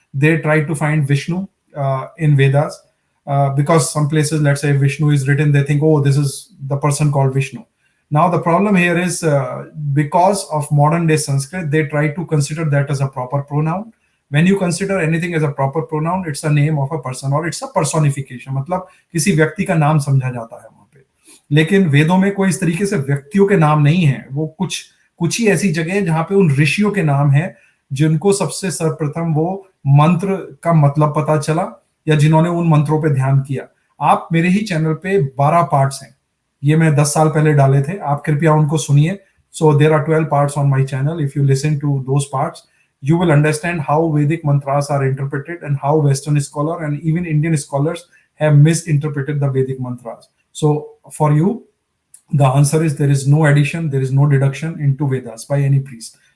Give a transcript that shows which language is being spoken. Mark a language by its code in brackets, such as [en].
[en] They try to find Vishnu in Vedas because some places, let's say Vishnu is written, they think, oh, this is the person called Vishnu. Now the problem here is because of modern day Sanskrit, they try to consider that as a proper pronoun. When you consider anything as a proper pronoun, it's a name of a person or it's a personification. [hi] मतलब किसी व्यक्ति का नाम समझा जाता है वहां पे। लेकिन वेदों में कोई इस तरीके से व्यक्तियों के नाम नहीं है। वो कुछ ही ऐसी जगह है जहां पे उन ऋषियों के नाम है जिनको सबसे सर्वप्रथम वो मंत्र का मतलब पता चला या जिन्होंने उन मंत्रों पे ध्यान किया। आप मेरे ही चैनल पे 12 पार्ट्स हैं, ये मैं 10 साल पहले डाले थे, आप कृपया उनको सुनिए। [en] So there are 12 parts on my channel. If you listen to those parts, you will understand how Vedic mantras are interpreted and how Western scholar and even Indian scholars have misinterpreted the Vedic mantras. So for you, the answer is there is no addition, there is no deduction into Vedas by any priest.